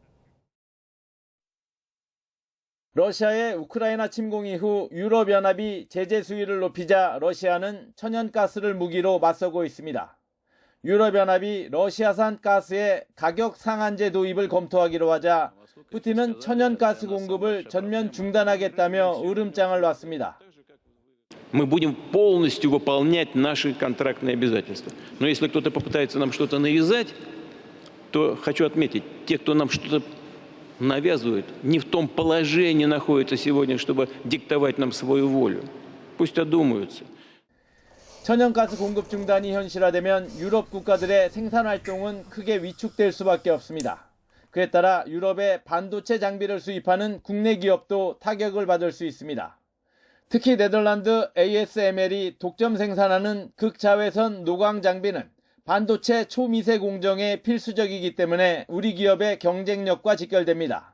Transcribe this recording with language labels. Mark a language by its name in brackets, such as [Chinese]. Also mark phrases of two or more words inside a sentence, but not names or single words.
[Korean] 러시아의 우크라이나 침공 이후 유럽연합이 제재 수위를 높이자 러시아는 천연가스를 무기로 맞서고 있습니다. 유럽연합이 러시아산 가스의 가격 상한제 도입을 검토하기로 하자 푸틴은 천연가스 공급을 전면 중단하겠다며 으름장을 놨습니다. [Russian] Мы будем полностью выполнять наши контрактные обязательства. Но если кто-то попытается нам что-то навязать, то хочу отметить, те, кто нам что-то навязывает, не в том положении находятся сегодня, чтобы диктовать нам свою волю. Пусть одумаются. [Korean] 천연가스 공급 중단이 현실화되면 유럽 국가들의 생산 활동은 크게 위축될 수밖에 없습니다. 그에 따라 유럽의 반도체 장비를 수입하는 국내 기업도 타격을 받을 수 있습니다. 특히 네덜란드 ASML이 독점 생산하는 극자외선 노광 장비는 반도체 초미세 공정에 필수적이기 때문에 우리 기업의 경쟁력과 직결됩니다.